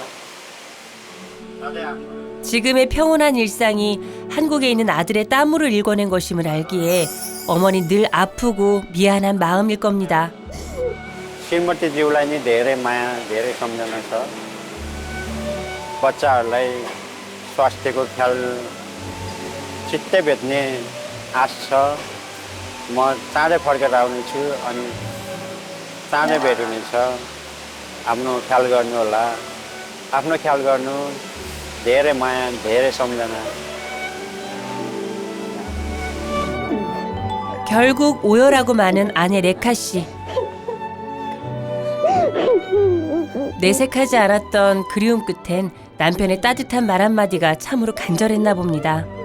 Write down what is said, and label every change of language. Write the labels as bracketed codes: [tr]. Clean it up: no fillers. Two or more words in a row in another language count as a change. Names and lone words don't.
[ko] 지금의 평온한 일상이 한국에 있는 아들의 땀으로 일궈낸 것임을 알기에 어머니 늘 아프고 미안한 마음일 겁니다. [ne] श्रीमतीज्यूलाई नि धेरै माया धेरै सम्झना छ बच्चाहरूलाई स्वास्थ्यको ख्याल चित्तै भेट्ने आश छ म चाँडै फर्केर आउनेछु अनि चाँडै भेट हुनेछ आफ्नो ख्याल गर्नु होला आफ्नो ख्याल गर्नु धेरै माया धेरै सम्झना [ko] 결국 오열하고 마는 아내 레카 씨. 내색하지 않았던 그리움 끝엔 남편의 따뜻한 말 한마디가 참으로 간절했나 봅니다.